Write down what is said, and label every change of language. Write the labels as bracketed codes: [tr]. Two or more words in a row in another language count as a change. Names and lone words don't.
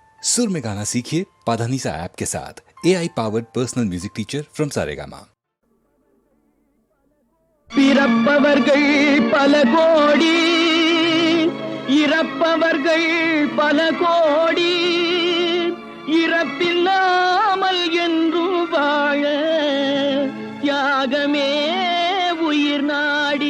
[hi] सुर में गाना सीखिए पाधानीसा ऐप के साथ। [en] AI powered personal music teacher from [hi] सारेगामा। [ta] பிறப்பவர்கள் பல கோடி, இறப்பவர்கள் பல கோடி, இறப்பில்லாமல் என்றும் வாழ தியாகமே உயிர் நாடி.